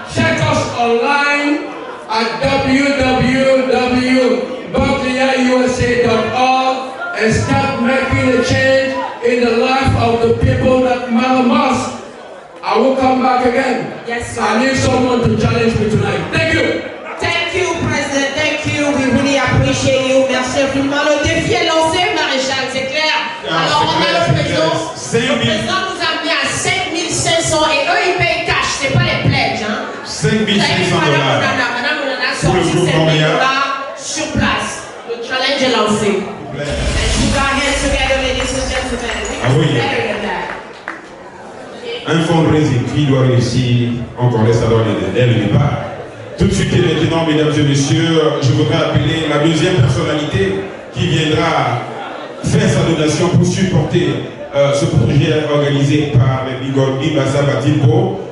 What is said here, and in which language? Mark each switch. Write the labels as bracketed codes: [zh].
[en] Check us online at www.buckleyusa.org and start making a change in the life of the people that matter most. I will come back again. Yes, sir. I need someone to challenge me tonight. Thank you. Thank you, President. Thank you. We really appreciate you. [fr] Merci infiniment. Le défi est lancé, Maréchal, c'est clair. Alors, on a le président. Le président nous a amené à 5500 et eux, ils payent cash. C'est pas les pledges, hein. $5,500. Madame Onana sorti $5,000 sur place. Le challenge est lancé. [en] Let's put our hands together, ladies and gentlemen. [fr] Ah oui. [en] Better than that. [fr] Un fundraising qui doit réussir encore les salons dès le départ. Tout de suite et maintenant, mesdames et messieurs, je voudrais appeler la deuxième personnalité qui viendra faire sa donation pour supporter ce projet organisé par les Bigorbi Bassa-Batimbo.